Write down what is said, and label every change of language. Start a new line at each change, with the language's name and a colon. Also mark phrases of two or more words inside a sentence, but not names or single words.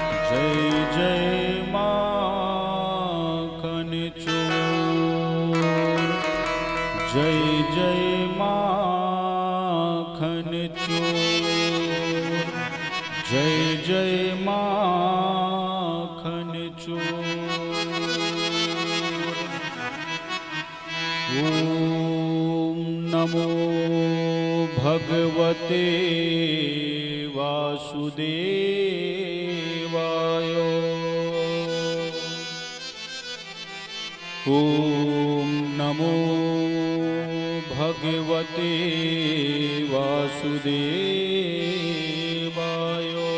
Hindi: जय जय माखन चोर, जय जय माखन चोर, जय जय माखन चोर।
Sanskrit: ओम नमो भगवते वासुदेवाय। ओम नमो भगवते वासुदेवाय।